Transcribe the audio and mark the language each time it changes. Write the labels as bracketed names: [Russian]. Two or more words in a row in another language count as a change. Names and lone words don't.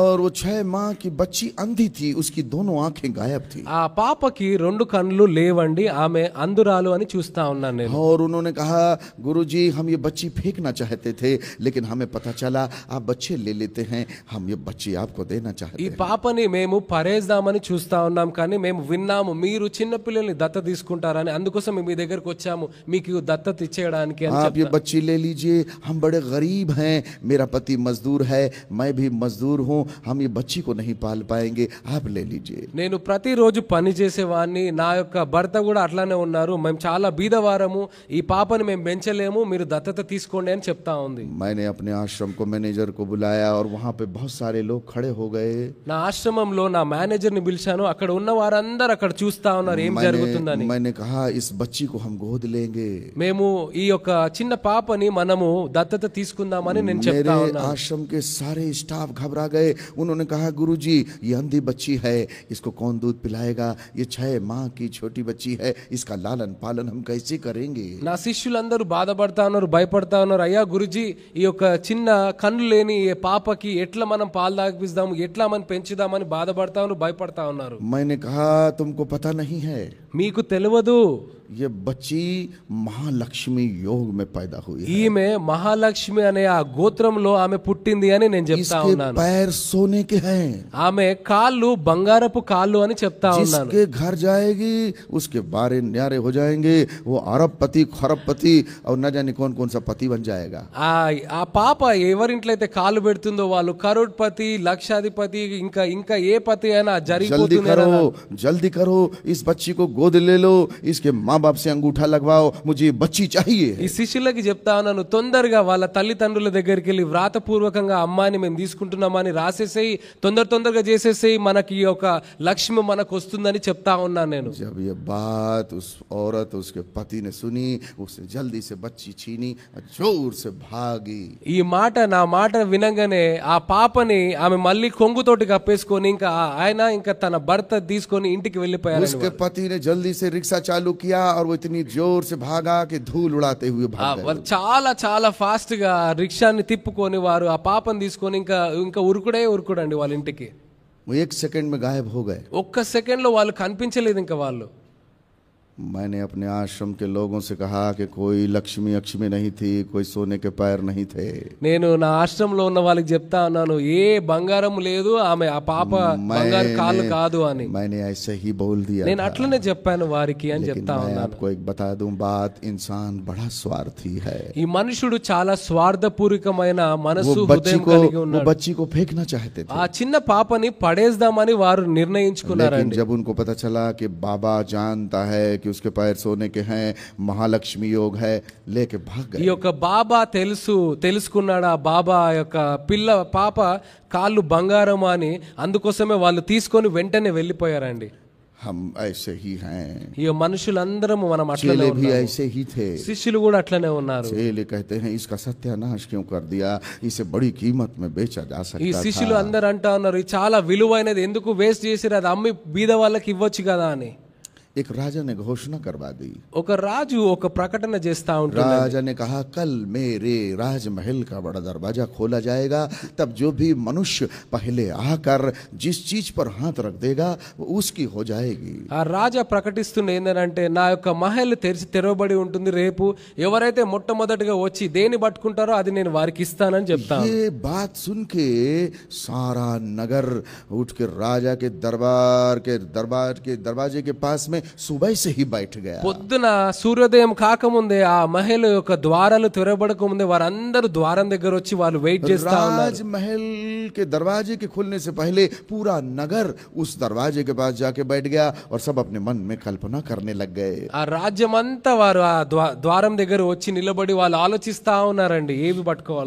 [Hindi] और वो 6 माह की बच्ची अंधी थी, उसकी दोनों आंखें गायब थी. [Telugu] ఆ పాపకి 2 కళ్ళు లేవండి, ఆమె అంధురాలు అని చూస్తా ఉన్నాను నేను. [Hindi] और उन्होंने कहा, गुरुजी हम ये बच्ची फेंकना चाहते थे, लेकिन हमें पता चला आप बच्चे ले लेते हैं, हम ये बच्ची आपको देना चाहते [Telugu] ఈ [Hindi] हैं. [Telugu] పాపని మేము పరేద్దామని చూస్తా ఉన్నాం, కానీ మేము విన్నాము మీరు చిన్న పిల్లల్ని దత్తత తీసుకుంటారని, అందుకోసం మీ దగ్గరకు వచ్చాము మీకు దత్తత ఇచ్చేయడానికి అని [Hindi] आप ये [Telugu] చెప్తా. [Hindi] बच्ची ले लीजिए, हम बड़े गरीब हैं, मेरा पति मजदूर है, मैं भी मजदूर हूँ, हम ये बच्ची को नहीं पाल पाएंगे, आप ले लीजिए. [Telugu] నేను ప్రతిరోజు పని చేసేవాడిని, నా యొక్క భర్త కూడా అట్లానే ఉన్నారు, మేము చాలా బీదవారము, ఈ పాపని మేము పెంచలేము, మీరు దత్తత తీసుకోండి అని చెప్తా ఉంది. [Hindi] मैंने अपने आश्रम को मैनेजर को बुलाया और वहाँ पे बहुत सारे लोग खड़े हो गए. [Telugu] నా ఆశ్రమంలో నా మేనేజర్ని పిలిచాను, అక్కడ ఉన్న వారందరూ అక్కడ చూస్తా ఉన్నారు ఏం జరుగుతుందని. [Hindi] मैंने कहा इस बच्ची को हम गोद लेंगे. [Telugu] మేము ఈ యొక్క చిన్న పాపని మనము దత్తత తీసుకుందామని నేను చెప్తా [Hindi] मेरे [Telugu] ఉన్నాను. [Hindi] आश्रम के सारे स्टाफ घबरा गए. उन्होंने कहा, गुरुजी ये अंधी बच्ची है, इसको कौन दूध पिलाएगा, ये 6 माह की छोटी बच्ची है, इसका लालन पालन हम कैसे करेंगे? [Telugu] నా శిష్యులందరూ బాధపడతా ఉన్నారు, భయపడతా ఉన్నారు. అయ్యా గురుజీ, ఈ యొక్క చిన్న కన్ను లేని ఈ పాపకి ఎట్లా మనం పాలు తాగిపిస్తాము, ఎట్లా మనం పెంచుదామని బాధపడతా ఉన్నారు, భయపడతా ఉన్నారు. [Hindi] मैंने कहा तुमको पता नहीं है, [Telugu] మీకు తెలియదు, [Hindi] ये बच्ची महालक्ष्मी योग में पैदा हुई है. [Telugu] ఈమె మహాలక్ష్మి అనే ఆ గోత్రంలో ఆమె పుట్టింది అని నేను చెప్తా [Hindi] इसके [Telugu] ఉన్నాను. [Hindi] पैर सोने के हैं, [Telugu] ఆమె కాళ్ళు బంగారపు కాళ్ళు అని చెప్తా ఉన్నాను. [Hindi] जिसके घर जाएगी उसके बारे न्यारे हो जाएंगे, वो अरबपति खरबपति और न जाने कौन कौन सा पति बन जाएगा. [Telugu] ఆ పాప ఎవరింట్లో అయితే కాళ్ళు పెడుతుందో వాళ్ళు కరోడ్పతి, లక్షాధిపతి, ఇంకా ఏ పతి అయినా జరిగిపోతుంది. [Hindi] जल्दी करो, इस बच्ची को गोद ले लो, इसके माँ बाप से अंगूठा लगवाओ, मुझे ये बच्ची चाहिए. [Telugu] ఈ శిష్యులకి చెప్తా ఉన్నాను, తొందరగా వాళ్ళ తల్లిదండ్రుల దగ్గరికి వెళ్ళి వ్రాతపూర్వకంగా అమ్మాయిని మేము తీసుకుంటున్నామని రాసేసేయి, తొందరగా చేసేసేయి, మనకి ఈ యొక్క లక్ష్మి మనకు వస్తుందని చెప్తా ఉన్నాను నేను. [Hindi] जब ये बात उस औरत उसके पति ने सुनी, उसने जल्दी से बच्ची छीनी, जोर से भागी. [Telugu] ఈ నా మాట వినగానే ఆ పాపని ఆమె మళ్ళీ కొంగుతోటి కప్పేసుకొని ఇంకా తన భర్త తీసుకొని ఇంటికి వెళ్ళిపోయారు. [Hindi] उसके पति ने जल्दी से रिक्शा चालू किया और वो इतनी जोर से भागा कि धूल उड़ाते हुए भाग गए। [Telugu] వాళ్ళు చాలా చాలా ఫాస్ట్ గా రిక్షాని తిప్పుకొని వారు ఆ పాపను తీసుకొని ఇంకా ఉరుకుడండి వాళ్ళ ఇంటికి. [Hindi] वो 1 सेकंड में गायब हो गए. [Telugu] ఒక్క సెకండ్ లో వాళ్ళు కనిపించలేదు ఇంకా వాళ్ళు. [Hindi] मैंने अपने आश्रम के लोगों से कहा कि कोई लक्ष्मी अक्ष्मी नहीं थी, कोई सोने के पैर नहीं थे. [Telugu] నేను నా ఆశ్రమంలో ఉన్న వాళ్ళకి చెప్తా ఉన్నాను, ఏ బంగారం లేదు, ఆమె ఆ పాప బంగారు కాళ్ళు కాదు అని. [Hindi] मैंने ऐसे ही बोल दिया. [Telugu] నేను అట్లనే చెప్పాను వారికి అని చెప్తా ఉన్నాను. [Hindi] आपको एक बता दूं बात, इंसान बड़ा स्वार्थी है. [Telugu] ఈ మనుషుడు చాలా స్వార్థపూరితమైన మనసు హృదయం కలిగి ఉన్నాడు. [Hindi] वो बच्ची को फेंकना चाहते थे. [Telugu] ఆ చిన్న పాపని పడేద్దామని వారు నిర్ణయించుకున్నారండి. [Hindi] जब उनको पता चला कि बाबा जानता है कि उसके पैर सोने के हैं, महालक्ष्मी योग है, लेके भाग गए. [Telugu] ఈ యొక్క బాబా తెలుసుకున్నాడు, ఆ బాబా యొక్క పాప కాళ్ళు బంగారం అని, అందుకోసమే వాళ్ళు తీసుకొని వెంటనే వెళ్ళిపోయారండి. [Hindi] हम ऐसे ही हैं. [Telugu] ఈ మనుషులందరం మనం అట్లనే [Hindi] चेले भी ऐसे ही थे. [Telugu] శిష్యులు కూడా అట్లనే ఉన్నారు. [Hindi] चेले कहते हैं इसका सत्यानाश क्यों कर दिया, इसे बड़ी कीमत में बेचा जा सकता था. [Telugu] ఈ శిష్యులు అందరూ అంటా ఉన్నారు, ఇది చాలా విలువైనది, ఎందుకు వేస్ట్ చేసిరు, అది అమ్మి బీద వాళ్ళకి ఇవ్వచ్చు కదా అని. [Hindi] एक राजा ने घोषणा करवा दी. [Telugu] ఒక రాజు ఒక ప్రకటన చేస్తా ఉంటాడు. [Hindi] राजा ने कहा कल मेरे राजमहल का बड़ा दरवाजा खोला जाएगा, तब जो भी मनुष्य पहले आकर जिस चीज पर हाथ रख देगा वो उसकी हो जाएगी. [Telugu] ఆ రాజా ప్రకటిస్తున్న ఏంటంటే, నా యొక్క మహల్ తెరవబడి ఉంటుంది, రేపు ఎవరైతే మొట్టమొదటిగా వచ్చి దేని పట్టుకుంటారో అది నేను వారికి ఇస్తానని చెప్తాను. [Hindi] ये बात सुन के सारा नगर उठ के राजा के दरवाजे के पास में सुबह से ही बैठ गया. [Telugu] పొద్దున సూర్యోదయం కాకముందే ఆ మహల్ యొక్క ద్వారాలు తెరవబడక ముందే వారందరూ ద్వారం దగ్గర వచ్చి వాళ్ళు వెయిట్ చేస్తా ఉన్నారు. [Hindi] राजमहल के दरवाजे के खुलने से पहले पूरा नगर उस दरवाजे के पास जाके बैठ गया और सब अपने मन में कल्पना करने लग गए. [Telugu] ఆ రాజ్యం అంతా వారు ఆ ద్వారం దగ్గర వచ్చి నిలబడి వాళ్ళు ఆలోచిస్తా ఉన్నారండి ఏవి పట్టుకోవాలా.